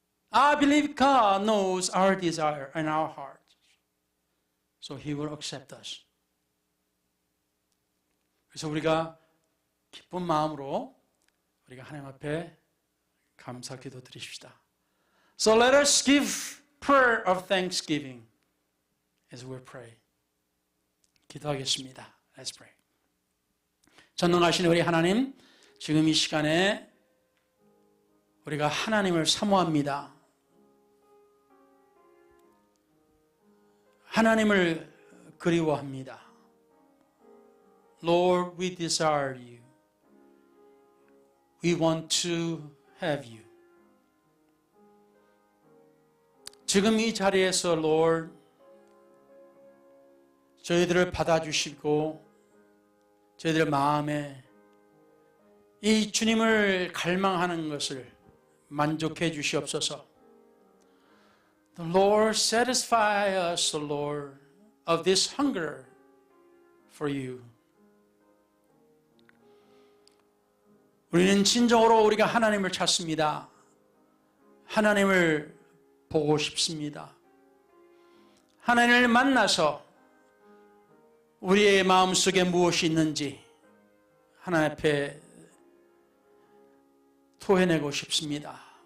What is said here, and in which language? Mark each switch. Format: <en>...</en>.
<en>I believe God knows our desire and our hearts. So He will accept us.</en> <ko>그래서 우리가 기쁜 마음으로 우리가 하나님 앞에 감사 기도 드리십시다.</ko> <en>So let us give prayer of thanksgiving as we pray.</en> <ko>기도하겠습니다.</ko> <en>Let's pray.</en> <ko>전능하신 우리 하나님, 지금 이 시간에 우리가 하나님을 사모합니다. 하나님을 그리워합니다.</ko> <en>Lord, we desire you. We want to have you.</en> <ko>지금 이 자리에서 Lord, 저희들을 받아주시고 저희들 마음에 이 주님을 갈망하는 것을 만족해 주시옵소서.</ko> <en>The Lord satisfy us, Lord, of this hunger for you.</en> <ko>우리는 진정으로 우리가 하나님을 찾습니다. 하나님을 보고 싶습니다. 하나님을 만나서 우리의 마음속에 무엇이 있는지 하나님 앞에 토해내고 싶습니다.</ko>